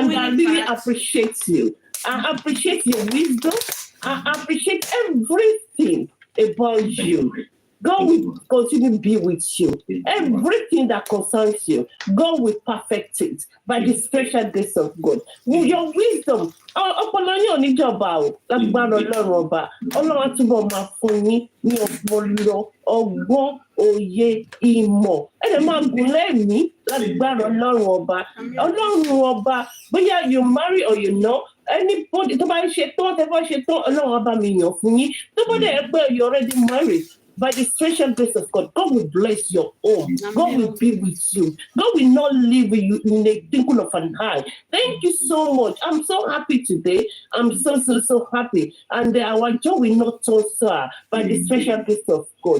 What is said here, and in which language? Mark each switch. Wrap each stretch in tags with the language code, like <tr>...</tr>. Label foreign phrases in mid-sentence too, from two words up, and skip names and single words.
<en>and I really appreciate you. I appreciate your wisdom. I appreciate everything about you. God will continue to be with you. Everything that concerns you, God will perfect it by the special grace of God. With your wisdom,</en> <yo>òye ìmọ̀ ẹ̀rẹ̀ máa gùn lẹ́mìí lágbára ọlọ́run ọba bóyá</yo> <en>you marry or you know anybody</en> <yo>tó bá ń ṣe tán tẹ́ bá ṣe tán ọlọ́run ọba mi yàn fún yín tó bá dẹ̀ pé</yo> <en>you already married. By the special grace of God, God will bless your home. God will be with you. God will not leave you in a twinkle of an eye. Thank you so much. I'm so happy today. I'm so happy. And our joy will not turn sour by the special grace of God.</en>